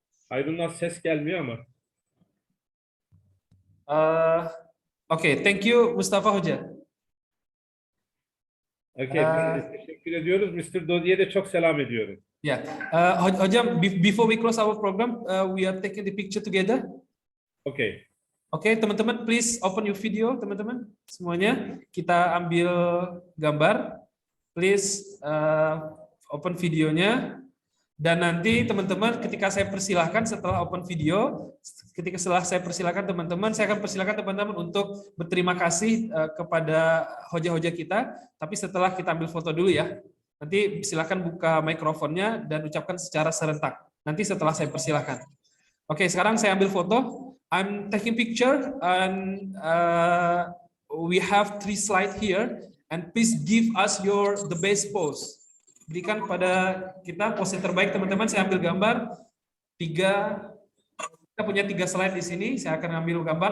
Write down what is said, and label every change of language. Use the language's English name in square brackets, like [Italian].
[Turkish] Aydınlar ses gelmiyor ama. [English] Okay, thank you, Mustafa Hoca. [Turkish] Okay, teşekkür ediyoruz. Mr. Dodi'ye de çok selam ediyorum. [English] Yeah, Hojam, before we close our program, we are taking the picture together. Okay. Okay, teman-teman, please open your video, teman-teman. [Indonesian] Semuanya, kita ambil gambar. Please open videonya. Dan nanti teman-teman, ketika saya persilahkan setelah open video, setelah saya persilahkan teman-teman, saya akan persilahkan teman-teman untuk berterima kasih kepada hoja-hoja kita. Tapi setelah kita ambil foto dulu ya. Nanti silakan buka mikrofonnya dan ucapkan secara serentak. Nanti setelah saya persilahkan. Oke, sekarang saya ambil foto. [English] I'm taking picture, and we have 3 slides here. And please give us the best pose. [Indonesian] Berikan pada kita pose yang terbaik, teman-teman. Saya ambil gambar. Kita punya 3 slide di sini. Saya akan ambil gambar.